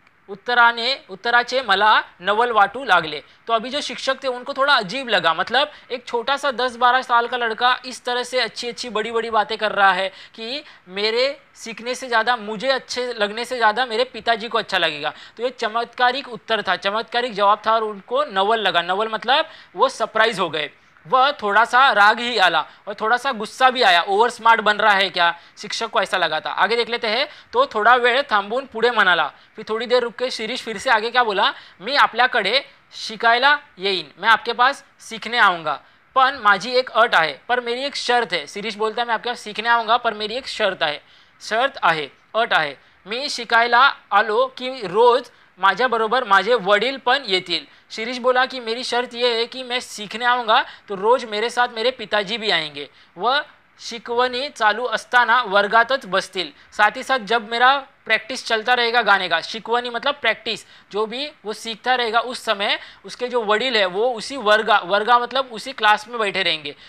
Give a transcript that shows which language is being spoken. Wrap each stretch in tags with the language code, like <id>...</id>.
<mr>उत्तराचे मला नवल वाटू लागले।</mr> <hi>तो अभी जो शिक्षक थे उनको थोड़ा अजीब लगा, मतलब एक छोटा सा 10-12 साल का लड़का इस तरह से अच्छी अच्छी बड़ी बड़ी बातें कर रहा है कि मेरे सीखने से ज़्यादा, मुझे अच्छे लगने से ज़्यादा मेरे पिताजी को अच्छा लगेगा। तो ये चमत्कारिक उत्तर था, चमत्कारिक जवाब था और उनको नवल लगा। नवल मतलब वो सरप्राइज हो गए। वह थोड़ा सा</hi> <mr>राग ही आला</mr> <hi>और थोड़ा सा गुस्सा भी आया, ओवर स्मार्ट बन रहा है क्या, शिक्षक को ऐसा लगा था। आगे देख लेते हैं। तो</hi> <mr>थोड़ा वेळ थांबून पुढे म्हणाला,</mr> <hi>फिर थोड़ी देर रुक के शिरीष फिर से आगे क्या बोला,</hi> <mr>मी आपल्याकडे शिकायला येईन,</mr> <hi>मैं आपके पास सीखने आऊँगा,</hi> <mr>पण माझी एक अट आहे,</mr> <hi>पर मेरी एक शर्त है। शिरीष बोलता है मैं आपके पास सीखने आऊँगा पर मेरी एक शर्त आहे,</hi> <mr>अट आहे। मी शिकायला आलो की रोज माझ्याबरोबर माझे वडील पण येतील।</mr> <hi>शिरीष बोला कि मेरी शर्त ये है कि मैं सीखने आऊँगा तो रोज़ मेरे साथ मेरे पिताजी भी आएंगे, वह</hi> <mr>शिकवणी चालू असताना वर्गातच बसतील,</mr> <hi>साथ ही साथ जब मेरा प्रैक्टिस चलता रहेगा गाने का, शिकवणी मतलब प्रैक्टिस, जो भी वो सीखता रहेगा उस समय उसके जो वडील है वो उसी वर्गा मतलब उसी क्लास में बैठे रहेंगे।</hi>